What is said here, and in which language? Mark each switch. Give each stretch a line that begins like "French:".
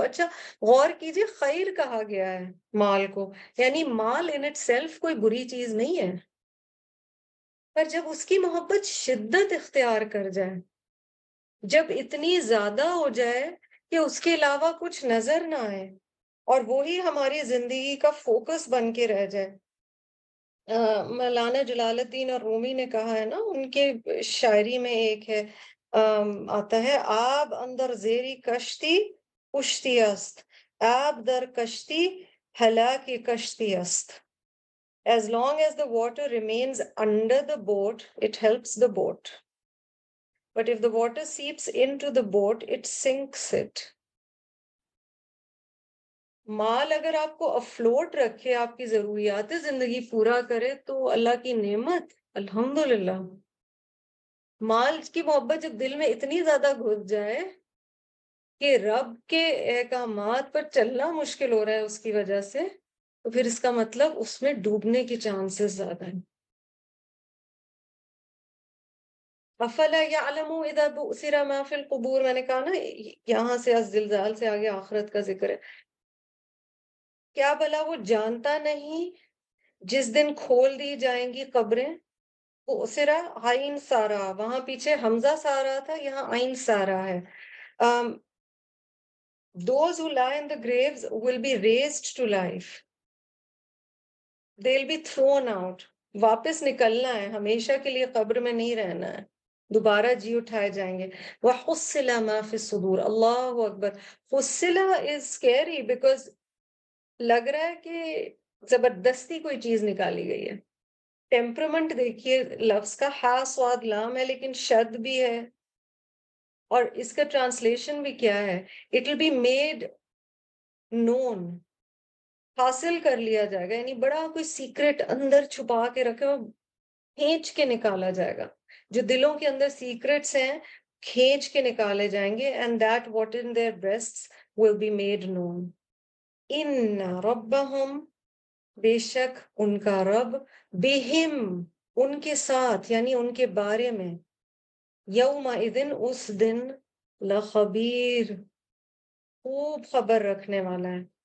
Urdu: اچھا غور کیجئے, خیر کہا گیا ہے مال کو, یعنی مال ان اٹ سیلف کوئی بری چیز نہیں ہے, پر جب اس کی محبت شدت اختیار کر جائے, جب اتنی زیادہ ہو جائے کہ اس کے علاوہ کچھ نظر نہ آئے اور وہی ہماری زندگی کا فوکس بن کے رہ جائے. مولانا جلال الدین اور رومی نے کہا ہے نا, ان کے شاعری میں ایک ہے, آتا ہے,
Persian: آب اندر زیری کشتی کشتی است,
Urdu: آب در کشتی ہلاکی کشتی است.
English: As long as the water remains under the boat, it helps the boat. But if the water seeps into the boat, it sinks it.
Urdu: مال اگر آپ کو افلوٹ رکھے, آپ کی ضروریات زندگی پورا کرے, تو اللہ کی نعمت, الحمدللہ. مال کی محبت جب دل میں اتنی زیادہ گھس جائے کہ رب کے احکامات پر چلنا مشکل ہو رہا ہے اس کی وجہ سے, تو پھر اس کا مطلب اس میں ڈوبنے کی چانسز زیادہ ہیں.
Arabic: افلا یعلم اذا بؤثر ما فی القبور,
Urdu: میں نے کہا نا یہاں سے الزلزال سے آگے آخرت کا ذکر ہے. کیا بھلا وہ جانتا نہیں جس دن کھول دی جائیں گی قبریں. بؤثرا عین سارا, وہاں پیچھے حمزہ سارا تھا, یہاں عین سارا ہے.
English: Those who lie in the graves will be raised to life. They'll be thrown out.
Urdu: واپس نکلنا ہے, ہمیشہ کے لیے قبر میں نہیں رہنا ہے, دوبارہ جی اٹھائے جائیں گے.
Arabic: وَحُصِّلَ مَا فِي الصُّدُورِ.
Urdu: اللہ اکبر. حُصِّلَ
English: is scary because
Urdu: لگ رہا ہے کہ زبردستی کوئی چیز نکالی گئی ہے. ٹیمپرمنٹ دیکھیے, لفظ کا ہا سواد لام ہے لیکن شد بھی ہے, اور اس کا ٹرانسلیشن بھی کیا ہے,
English: it will be made known,
Urdu: حاصل کر لیا جائے گا, یعنی بڑا کوئی سیکرٹ اندر چھپا کے رکھے اور کھینچ کے نکالا جائے گا. جو دلوں کے اندر سیکرٹس ہیں کھینچ کے نکالے جائیں گے.
English: and that what in their breasts will be made known.
Urdu: ان ربہم, بے شک ان کا رب, بہم, ان کے ساتھ, یعنی ان کے بارے میں, یومئذ, اس دن, لخبیر, خوب خبر رکھنے والا ہے.